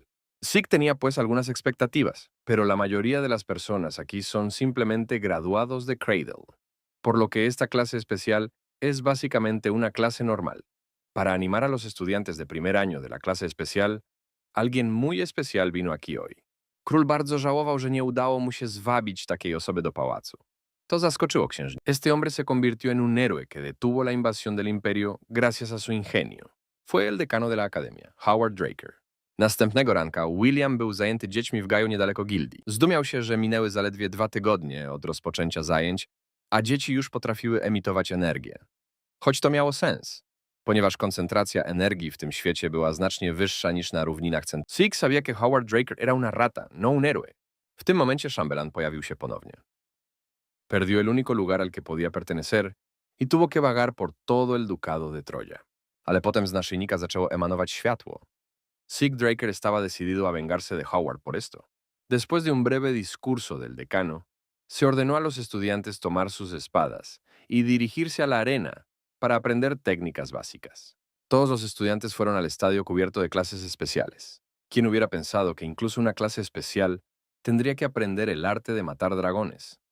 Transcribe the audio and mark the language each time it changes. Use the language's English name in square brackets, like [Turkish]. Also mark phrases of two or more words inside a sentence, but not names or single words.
[Spanish] Sick tenía pues algunas expectativas, pero la mayoría de las personas aquí son simplemente graduados de Cradle, por lo que esta clase especial es básicamente una clase normal. Para animar a los estudiantes de primer año de la clase especial, alguien muy especial vino aquí hoy. [Polish] Król bardzo żałował, że nie udało mu się zwabić takiej osoby do pałacu. To zaskoczyło księżniczkę. [Spanish] Este hombre se convirtió en un héroe que detuvo la invasión del imperio gracias a su ingenio. Fue el decano de la academia, Howard Draker. [Polish] Następnego ranka William był zajęty dziećmi w gaju niedaleko gildii. Zdumiał się, że minęły zaledwie 2 tygodnie od rozpoczęcia zajęć, a dzieci już potrafiły emitować energię. Choć to miało sens, ponieważ koncentracja energii w tym świecie była znacznie wyższa niż na równinach centralnych. [Spanish] Sick sabía que Howard Draker era una rata, no un héroe. [Polish] W tym momencie szambelan pojawił się ponownie. [Spanish] Perdió el único lugar al que podía pertenecer y tuvo que vagar por todo el ducado de Troya. [Polish] Ale potem z naszyjnika zaczęło emanować światło. [Spanish] Sick Draker estaba decidido a vengarse de Howard por esto. Después de un breve discurso del decano, se ordenó a los estudiantes tomar sus espadas y dirigirse a la arena para aprender técnicas básicas. Todos los estudiantes fueron al estadio cubierto de clases especiales. ¿Quién hubiera pensado que incluso una clase especial tendría que aprender el arte de matar dragones?